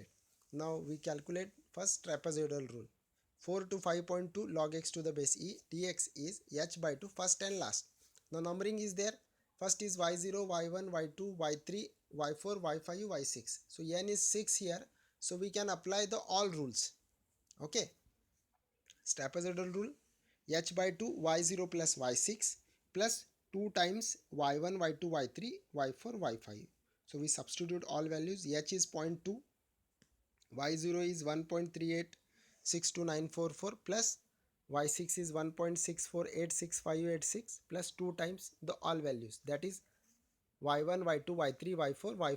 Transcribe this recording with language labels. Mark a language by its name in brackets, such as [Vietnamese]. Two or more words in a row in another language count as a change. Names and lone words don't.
[English] Now we calculate first trapezoidal rule. 4 to 5.2 log x to the base e dx is h by 2, first and last. Now numbering is there. First is y0, y1, y2, y3, y4, y5, y6. So n is 6 here. So we can apply the all rules. Okay. Trapezoidal rule, h by 2 y0 plus y6 plus 2 times y1, y2, y3, y4, y5. So we substitute all values. H is 0.2, y0 is 1.38629444 plus y6 is 1.64866586 plus 2 times the all values, that is y1, y2, y3, y4, y5.